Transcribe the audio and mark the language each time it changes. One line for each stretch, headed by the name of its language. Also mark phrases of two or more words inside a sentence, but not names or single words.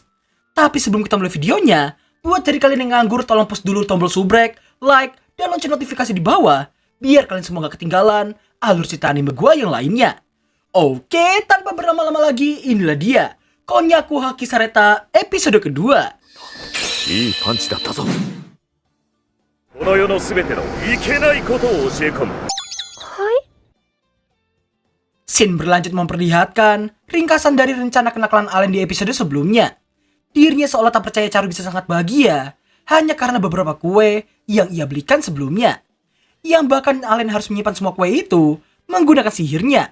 Indonesian: Tapi sebelum kita mulai videonya, buat dari kalian yang nganggur tolong push dulu tombol subrek, like, dan lonceng notifikasi di bawah, biar kalian semua gak ketinggalan alur cerita anime gua yang lainnya. Oke, tanpa berlama-lama lagi, inilah dia Konyaku Haki Sareta episode kedua.
Japanese: いいパンチだったぞ。この世のすべてのいけないことを教え込む。
Indonesian: Scene berlanjut memperlihatkan ringkasan dari rencana kenakalan Allen di episode sebelumnya. Dirinya seolah tak percaya Charu bisa sangat bahagia hanya karena beberapa kue yang ia belikan sebelumnya. Yang bahkan Allen harus menyimpan semua kue itu menggunakan sihirnya.